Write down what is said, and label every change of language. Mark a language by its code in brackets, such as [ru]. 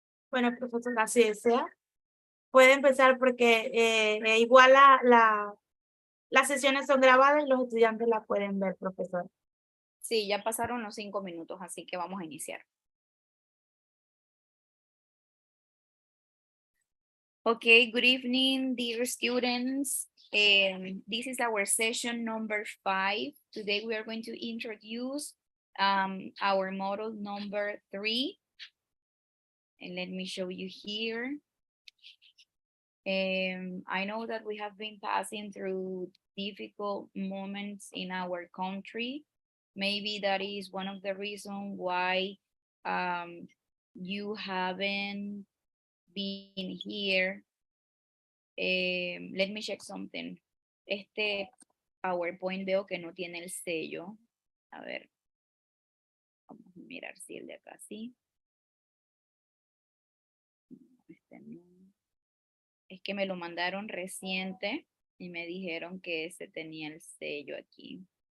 [es] Bueno, profesor, así desea. Puede empezar porque igual las sesiones son grabadas y los estudiantes las pueden ver, profesor. Sí, ya pasaron los 5 minutos, así que vamos a iniciar. [en] Okay, good evening, dear students. This is our session number 5. Today we are going to introduce our model number 3. And let me show you here. I know that we have been passing through difficult moments in our country. Maybe that is one of the reasons why you haven't been here. Let me check something. [es] Este PowerPoint veo que no tiene el sello. A ver. Vamos a mirar si el de acá sí. Este no. Es que me lo mandaron reciente y me dijeron que ese tenía el sello aquí.